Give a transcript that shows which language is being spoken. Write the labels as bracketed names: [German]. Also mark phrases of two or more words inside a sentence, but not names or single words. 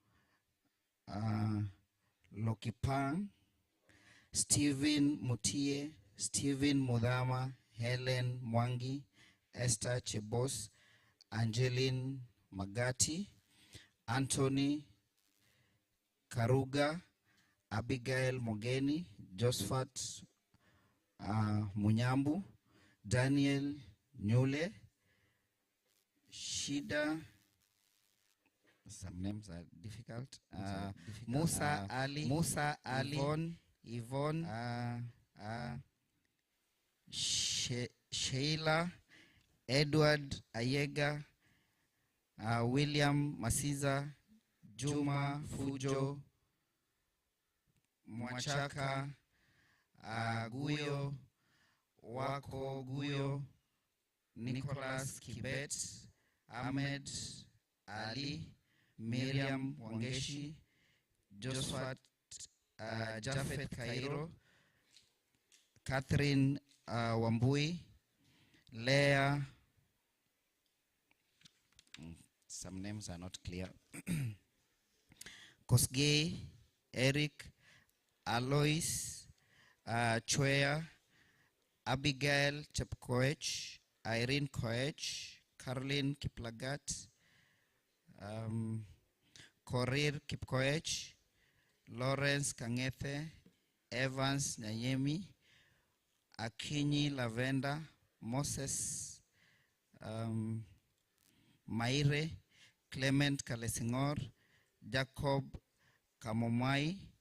[English] Lokipang, Stephen Mutie, Stephen Mudama, Helen Mwangi, Esther Chebos, Angeline Magati, Anthony Karuga, Abigail Mogeni, Josephat Munyambu, Daniel Nyule, Shida, some names are difficult, Musa Ali, Yvonne, Sheila, Edward Ayega, William Masiza, Juma Fujo, Mwachaka, Guyo, Wako Guyo, Nicholas Kibet, Ahmed Ali, Miriam Wangeshi, Josephat Jafet Kairo, Catherine Wambui, Leah, some names are not clear, Kosgei, Eric, Alois, Chwea, Abigail Chepkoech, Irene Koech, Caroline Kiplagat, Korir Kipkoech, Lawrence Kangethe, Evans Nyayemi, Akinyi Lavenda, Moses Maire, Clement Kalesingor, Jacob Kamomai,